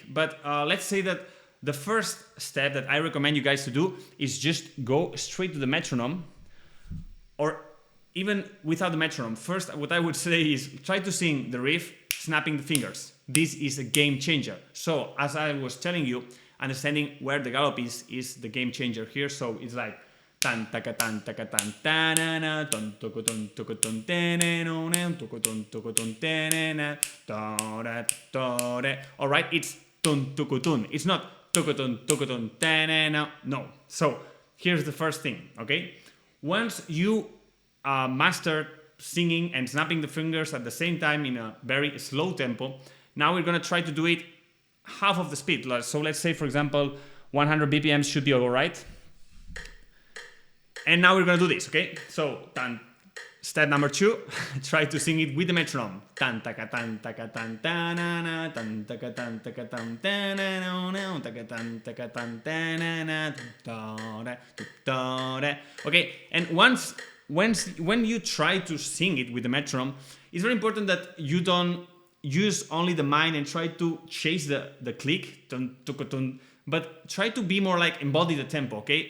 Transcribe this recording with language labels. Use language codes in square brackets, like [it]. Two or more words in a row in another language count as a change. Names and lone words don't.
[en] But let's say that the first step that I recommend you guys to do is just go straight to the metronome, or even without the metronome. First, what I would say is try to sing the riff snapping the fingers. This is a game changer. So as I was telling you, understanding where the gallop is the game changer here. So it's like tan taka tan taka tan tanana ton toko ton toko ton teneno toko ton toko ton tenena tore tore. All right, it's ton toko ton. It's not tokoton, tokoton, tanana. No. So here's the first thing, okay? Once you master singing and snapping the fingers at the same time in a very slow tempo, now we're gonna try to do it half of the speed. So let's say, for example, 100 BPM should be all right. And now we're gonna do this, okay? So step number 2, try to sing it with the metronome. Tan taka tan taka tan tanana tan taka tan taka tan tanana taka tan taka tan tanana. Okay, and once when you try to sing it with the metronome, it's very important that you don't use only the mind and try to chase the click, but try to be more like embody the tempo, okay?